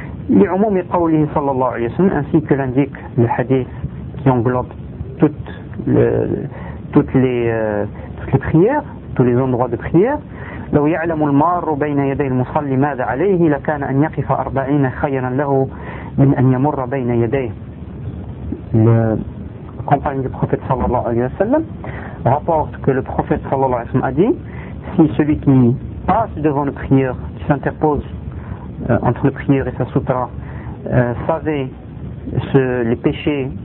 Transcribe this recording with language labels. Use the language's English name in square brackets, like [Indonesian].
[Arabic] لعموم قوله صلى الله عليه وسلم, [French] ainsi que l'indique le hadith qui englobe toutes les prières, tous les endroits de prière. [Arabic] لو يعلم المار بين يدي المصلي ماذا عليه لكان أن يقف 40 خيرا له من أن يمر بين يديه. [French] Le compagnon du prophète [Arabic] صلى الله عليه وسلم [French] rapporte que le prophète صلى الله عليه وسلم a dit, si celui qui passe devant le prieur, qui s'interpose entre le prieur et sa sutra, savait les péchés